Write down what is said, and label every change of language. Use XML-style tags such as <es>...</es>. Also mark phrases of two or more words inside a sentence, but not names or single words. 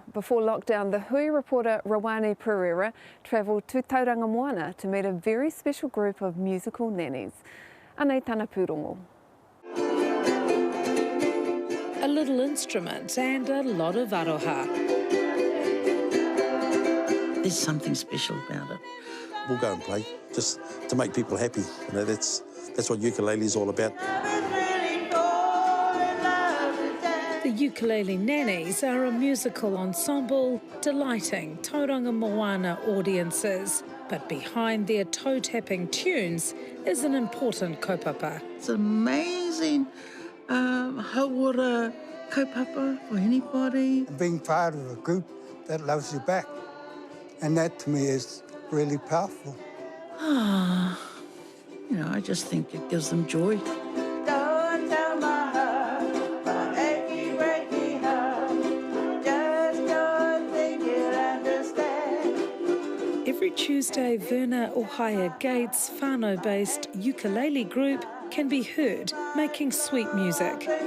<en>Before lockdown, the Hui reporter Rawane Pereira travelled to Tauranga Moana to meet a very special group of musical nannies.</en> <mi>Anei tana pūrongo.</mi> <en>A little instrument and a lot of aroha. There's something special about it. We'll go and play, just to make people happy. You know, that's what ukulele is all about. The Ukulele Nannies are a musical ensemble delighting Tauranga Moana audiences But behind their toe-tapping tunes is an important kaupapa. It's amazing</en> <mi>hauora kaupapa</mi> <en>for anybody. Being part of a group that loves you back. And that to me is really powerful. You know, I just think it gives them joy. Every Tuesday, Verna Ohaya Gates' whānau-based ukulele group can be heard making sweet music.</en>